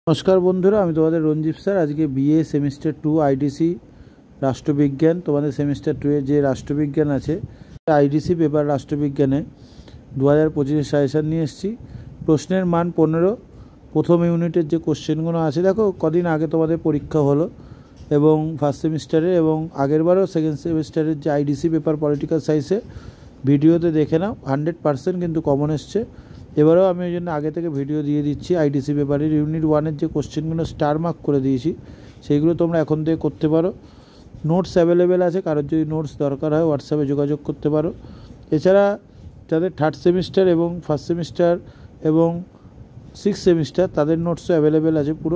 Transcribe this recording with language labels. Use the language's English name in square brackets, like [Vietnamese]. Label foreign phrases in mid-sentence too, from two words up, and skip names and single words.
[Bangla] নমস্কার বন্ধুরা আমি তোমাদের রঞ্জীব স্যার। আজকে [English] BA semester 2 IDC [Bangla] রাষ্ট্রবিজ্ঞান তোমাদের সেমিস্টার 2 এর যে রাষ্ট্রবিজ্ঞান আছে [English] IDC paper [Bangla] রাষ্ট্রবিজ্ঞানে 2025 সাজেশন নিয়ে এসেছি। প্রশ্নের মান 15 প্রথম ইউনিটের যে কোশ্চেনগুলো আছে দেখো কদিন আগে তোমাদের পরীক্ষা হলো এবং [English] first semester-e [Bangla] এবং আগের বারো [English] second semester-er [Bangla] যে [English] IDC paper political science-e [Bangla] ভিডিওতে দেখে নাও 100% কিন্তু কমন এসেছে। এবারেও আমি ওই জন্য আগে থেকে ভিডিও দিয়ে দিচ্ছি। [English] IDC paper-er [Bangla] ইউনিট 1 এর যে কোশ্চেনগুলো [English] star mark [Bangla] করে দিয়েছি সেইগুলো তোমরা এখন থেকে করতে পারো। [English] notes available [Bangla] আছে, কারোর যদি নোটস দরকার হয় হোয়াটসঅ্যাপে যোগাযোগ করতে পারো। এছাড়া যাদের [English] third semester [Bangla] এবং [English] first semester [Bangla] এবং [English] six semester [Bangla] তাদের [English] notes-o available [Bangla] আছে পুরো।